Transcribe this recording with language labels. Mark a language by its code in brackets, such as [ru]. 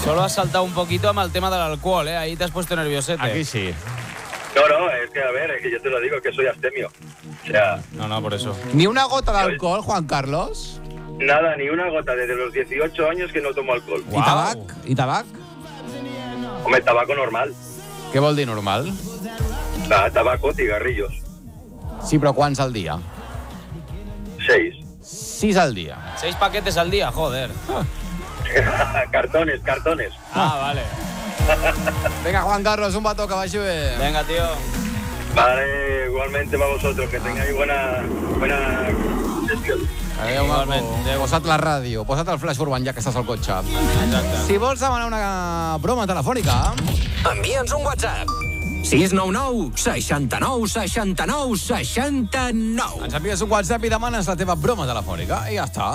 [es] Solo has saltado un poquito amb el tema de l'alcohol, ¿eh? Ahí te has puesto nerviosete. Aquí sí. No, es que a ver, es que yo te lo digo, que soy abstemio. O sea... No, por eso. Ni una gota de alcohol, Juan Carlos... Nada, ni una gota. Desde los 18 años que no tomo alcohol. [ca] Wow. ¿Y tabac? ¿Y tabac? [es] Hombre, tabaco normal. [ca] ¿Qué vol dir normal? [es] Tabaco, cigarrillos. [ca] Sí, però quants al dia? 6. 6 al dia. [es] 6 paquetes al dia, joder. cartones. Ah, vale. [ca] Venga, Juan Carlos, un bató, que vagi bé. [es] Venga, tío. Vale, igualmente para vosotros, que tengáis buena gestión. [ca] Adéu, posa't la ràdio, posa't el Flash Urban ja que estàs al cotxe. Exacte. Si vols demanar una broma telefònica... Envia'ns un WhatsApp. 699-69-69-69. Ens envies un WhatsApp i demanes la teva broma telefònica i ja està.